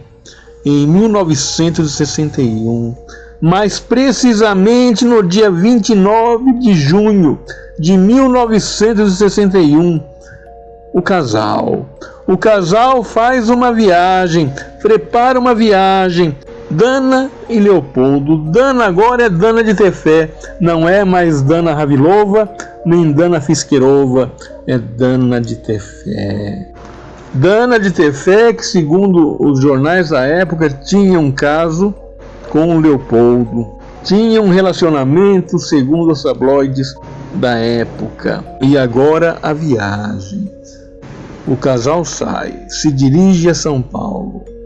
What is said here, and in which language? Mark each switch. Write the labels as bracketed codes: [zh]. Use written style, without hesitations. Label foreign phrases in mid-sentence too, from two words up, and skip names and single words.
[pt] Em 1961, mais precisamente no dia 29 de junho de 1961, o casal faz uma viagem, prepara uma viagem, Dana e Leopoldo. Dana agora é Dana de Tefé, não é mais Dana Havilova, nem Dana Fischerova, é Dana de Tefé. Dana de Tefé, que segundo os jornais da época tinha um caso com o Leopoldo, tinha um relacionamento segundo os tabloides da época. E agora a viagem. O casal sai, se dirige a São Paulo.